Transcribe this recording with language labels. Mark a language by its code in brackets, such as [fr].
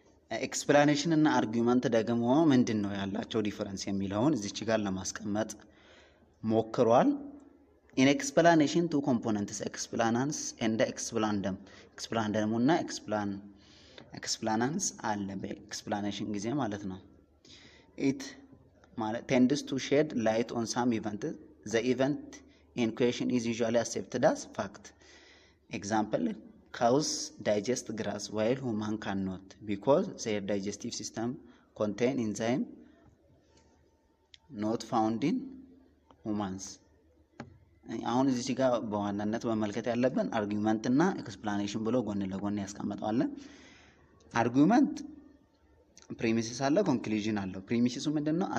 [am] ኤክስፕላኔሽን እና አርጊውመንት ደግሞ ምንድነው ያላቸው ዲፈረንስ የሚለውን እዚች ጋር ለማስቀመጥ ሞክሯል። [en] in explanation two components explanans and explanandum explanandum [am] እና explanans አለ በኤክስፕላኔሽን ጊዜ ማለት ነው። it ማለት [en] tends to shed light on some event. the event in question is usually accepted as fact. example, cows digest grass while human cannot because their digestive system contain enzyme not found in humans። [am] አሁን እዚህ ጋር በዋናነት መመልከት ያለብን አርጊውመንት እና ኤክስፕላኔሽን ብሎ ጎን ለጎን ያስቀምጣል። አርጊውመንት ፕሪሚሲስ አለ፣ ኮንክሉዥን አለው። ፕሪሚሲሱ ምንድነው?